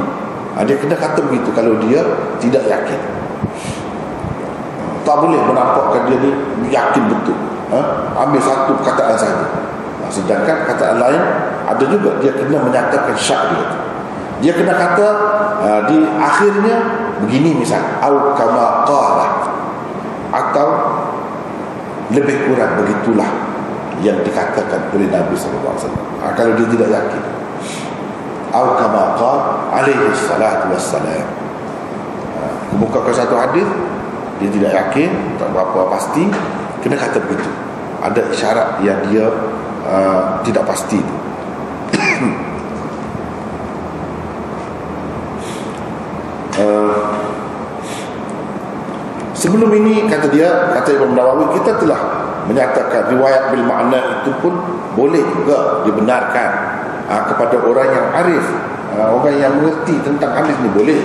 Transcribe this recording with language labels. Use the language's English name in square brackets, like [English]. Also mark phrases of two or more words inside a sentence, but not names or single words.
[Malay] Dia kena kata begitu kalau dia tidak yakin. Tak boleh menampakkan dia ni yakin betul. Ambil satu perkataan saja. Sedangkan perkataan lain ada juga dia kena menyatakan syak dia. Dia kena kata di akhirnya begini misal, [Arabic] أو كما قال, [Malay] atau lebih kurang begitulah yang dikatakan oleh Nabi SAW. Kalau dia tidak yakin, [Arabic] أو كما قال عليه الصلاة والسلام. [Malay] Kemukakan satu hadis, dia tidak yakin, tak berapa pasti, kena kata begitu. Ada isyarat yang dia tidak pasti. Sebelum ini kata Imam Nawawi, kita telah menyatakan [Arabic] رواية بالمعنى [Malay] itu pun boleh juga dibenarkan kepada orang yang arif, orang yang mengerti tentang hadis ni, boleh.